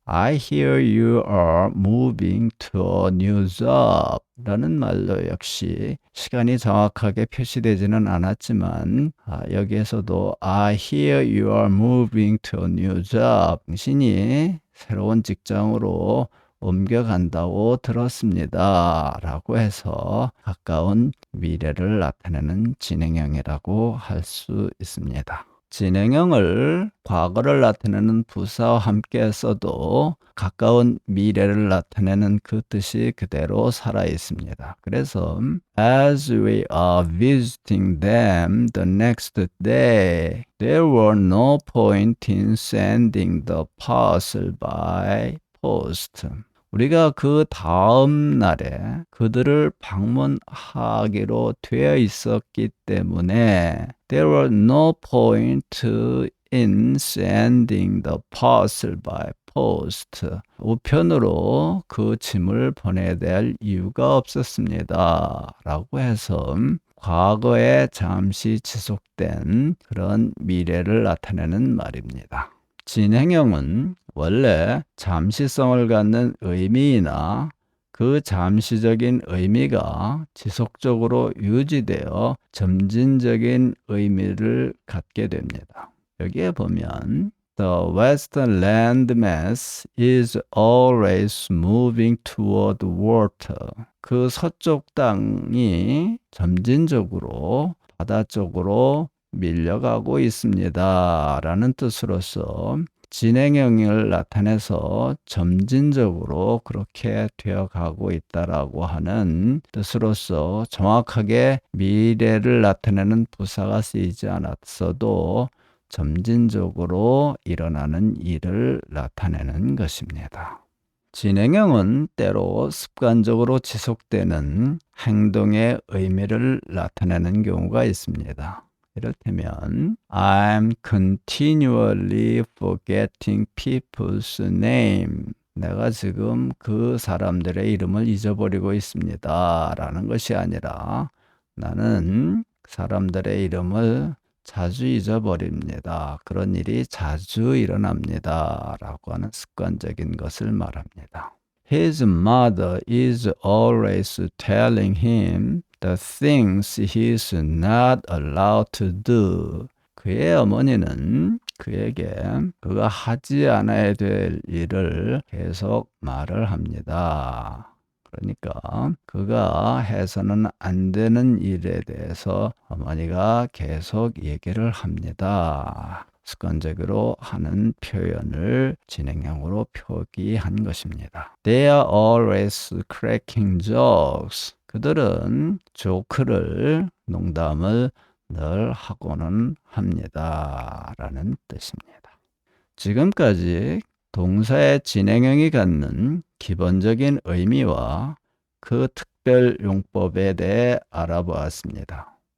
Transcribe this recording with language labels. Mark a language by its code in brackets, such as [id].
[en] I hear you are moving to a new job. [ko] 라는 말로 역시 시간이 정확하게 표시되지는 않았지만 여기에서도 [en] I hear you are moving to a new job. [ko] 당신이 새로운 직장으로 옮겨간다고 들었습니다. 라고 해서 가까운 미래를 나타내는 진행형이라고 할 수 있습니다. 진행형을 과거를 나타내는 부사와 함께 써도 가까운 미래를 나타내는 그 뜻이 그대로 살아 있습니다. 그래서 [en] As we are visiting them the next day, there were no point in sending the parcel by post. [ko] 우리가 그 다음 날에 그들을 방문하기로 되어 있었기 때문에 [en] There was no point in sending the parcel by post. [ko] 우편으로 그 짐을 보내야 될 이유가 없었습니다. 라고 해서 과거에 잠시 지속된 그런 미래를 나타내는 말입니다. 진행형은 원래 잠시성을 갖는 의미이나 그 잠시적인 의미가 지속적으로 유지되어 점진적인 의미를 갖게 됩니다. 여기에 보면 [en] The western landmass is always moving toward water. [ko] 그 서쪽 땅이 점진적으로 바다 쪽으로 밀려가고 있습니다. 라는 뜻으로서 진행형을 나타내서 점진적으로 그렇게 되어가고 있다라고 하는 뜻으로서 정확하게 미래를 나타내는 부사가 쓰이지 않았어도 점진적으로 일어나는 일을 나타내는 것입니다. 진행형은 때로 습관적으로 지속되는 행동의 의미를 나타내는 경우가 있습니다. 이를테면 [en] I'm continually forgetting people's name. [ko] 내가 지금 그 사람들의 이름을 잊어버리고 있습니다. 라는 것이 아니라 나는 사람들의 이름을 자주 잊어버립니다. 그런 일이 자주 일어납니다. 라고 하는 습관적인 것을 말합니다. [en] His mother is always telling him the things he is not allowed to do. [ko] 그의 어머니는 그에게 그가 하지 않아야 될 일을 계속 말을 합니다. 그러니까 그가 해서는 안 되는 일에 대해서 어머니가 계속 얘기를 합니다. 습관적으로 하는 표현을 진행형으로 표기한 것입니다. [en] They are always cracking jokes. [ko] 그들은 조크를, 농담을 늘 하고는 합니다. 라는 뜻입니다. 지금까지 동사의 진행형이 갖는 기본적인 의미와 그 특별 용법에 대해 알아보았습니다.